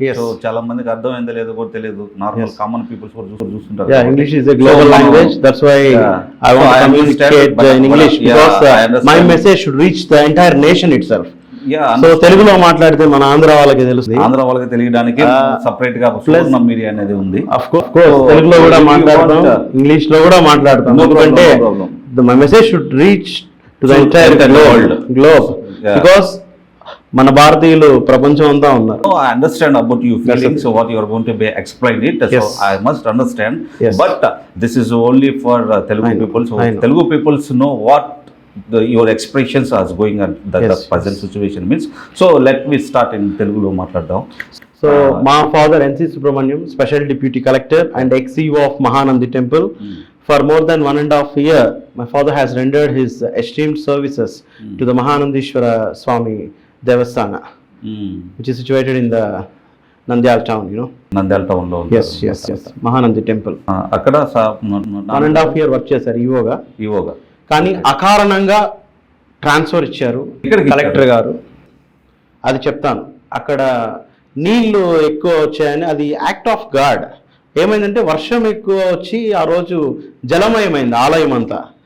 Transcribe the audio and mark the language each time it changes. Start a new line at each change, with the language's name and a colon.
Telugu: So చాలా మందికి అర్థమైందో లేదో కూడా తెలియదు, నార్మల్ కామన్ పీపుల్స్ కూడా చూస్తుంటారు.
English: Yeah, English is a global language. That's why I want to communicate in English, because my message should reach the entire nation itself.
Telugu: So తెలుగులో మాట్లాడితే మన ఆంధ్ర వాళ్ళకి తెలుస్తుంది, ఆంధ్ర వాళ్ళకి తెలియడానికి సపరేట్ గా సూర్ణ మీడియా అనేది ఉంది.
English: of course
Telugu: తెలుగులో కూడా మాట్లాడతాం, ఇంగ్లీష్ లో కూడా మాట్లాడతాం, ఎందుకంటే
English: my message should reach to the entire globe, because
Telugu: మన భారతీయులు ప్రపంచం అంతా ఉన్నారు.
English: I understand about your feelings, so what you are going to be explain it, so I must understand, but this is only for Telugu people, so Telugu people know what your expressions are going on the present situation means. So let me start in Telugu
Telugu: lo matladam.
English: So my father NC Subramaniam, special deputy collector and ex-CEO of Mahanandi temple. For more than 1.5 years, my father has rendered his esteemed services to the Mahanandishwara Swami Devasthana, which is situated in the Nandyal town, you know. Nandyal town lo. Yes. Mahanandi temple.
Telugu: Akkada 1.5 years work చేశారు ఈవోగా. కానీ అకారణంగా transfer ఇచ్చారు collector గారు. అది చెప్తాను. అక్కడ నీళ్లు ఎక్కువ వచ్చాయని, అది యాక్ట్ ఆఫ్ గాడ్. ఏమైందంటే వర్షం ఎక్కువ వచ్చి ఆ రోజు జలమయమైంది ఆలయం అంతా.